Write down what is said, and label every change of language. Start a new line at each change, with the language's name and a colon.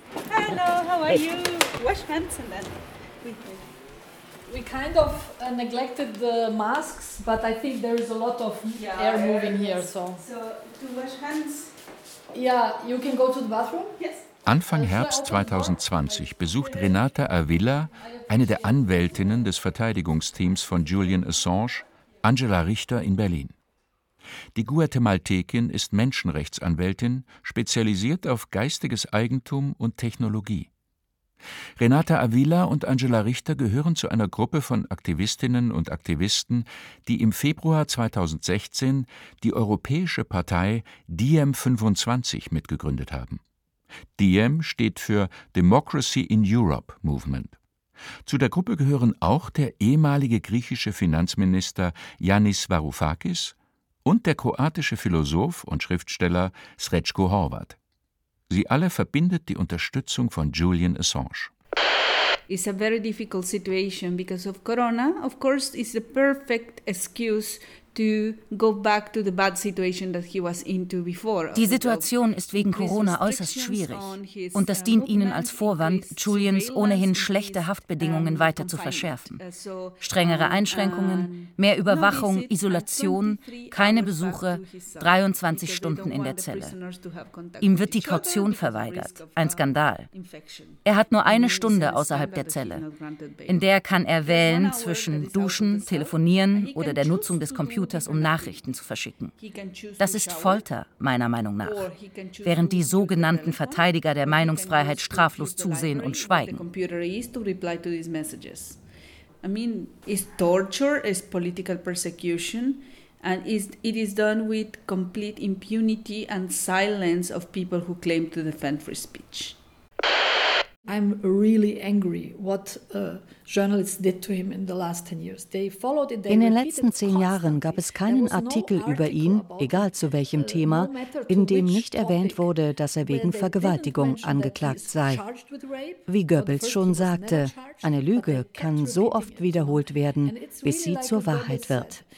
English: Hello, how are you? Wash hands and then. We kind of neglected the masks, but I think there is a lot of air moving here, so. So, to wash hands. Yeah, you can go to the bathroom? Yes.
German: Anfang Herbst 2020 besucht Renata Avila, eine der Anwältinnen des Verteidigungsteams von Julian Assange, Angela Richter in Berlin. Die Guatemaltekin ist Menschenrechtsanwältin, spezialisiert auf geistiges Eigentum und Technologie. Renata Avila und Angela Richter gehören zu einer Gruppe von Aktivistinnen und Aktivisten, die im Februar 2016 die europäische Partei DiEM25 mitgegründet haben. DiEM steht für Democracy in Europe Movement. Zu der Gruppe gehören auch der ehemalige griechische Finanzminister Yanis Varoufakis und der kroatische Philosoph und Schriftsteller Srećko Horvat. Sie alle verbindet die Unterstützung von Julian Assange.
English: It's a very difficult situation because of Corona. Of course, it's the perfect excuse to go back to the bad situation that he was into before.
German: Die Situation ist wegen Corona äußerst schwierig und das dient ihnen als Vorwand, Julians ohnehin schlechte Haftbedingungen weiter zu verschärfen. Strengere Einschränkungen, mehr Überwachung, Isolation, keine Besuche, 23 Stunden in der Zelle. Ihm wird die Kaution verweigert, ein Skandal. Er hat nur eine Stunde außerhalb der Zelle, in der kann er wählen zwischen Duschen, Telefonieren oder der Nutzung des Computers. Um Nachrichten zu verschicken. Das ist Folter, meiner Meinung nach. Während die sogenannten Verteidiger der Meinungsfreiheit straflos zusehen und schweigen.
English: And it is done with complete impunity and silence of people who claim to defend free speech. I'm really angry what journalists did to him in the last 10 years. They followed it.
German: In den letzten 10 Jahren gab es keinen Artikel über ihn, egal zu welchem Thema, in dem nicht erwähnt wurde, dass er wegen Vergewaltigung angeklagt sei. Wie Goebbels schon sagte, eine Lüge kann so oft wiederholt werden, bis sie zur Wahrheit wird.